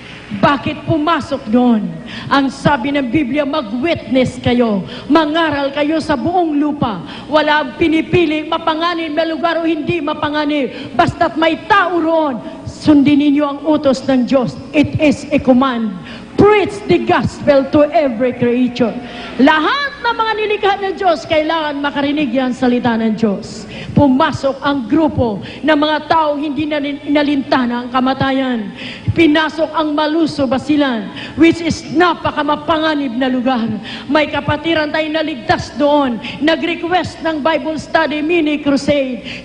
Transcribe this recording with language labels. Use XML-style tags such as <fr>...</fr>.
<tl>Bakit pumasok doon? Ang sabi ng Biblia, mag-witness kayo, mangaral kayo sa buong lupa. Wala pinipili mapanganib na lugar o hindi mapanganib. Basta't may tao roon, sundin ninyo ang utos ng Diyos.</tl> <en>It is a command. Preach the gospel to every creature.</en> <tl>Lahat ng mga nilikha ng Diyos, kailangan makarinig yan salita ng Diyos. Pumasok ang grupo ng mga tao hindi na inalintana ang kamatayan. Pinasok ang Maluso, Basilan,</tl> <en>which is</en> <tl>napakamapanganib na lugar. May kapatiran tayong naligtas doon. Nag-request ng Bible Study Mini Crusade.</tl>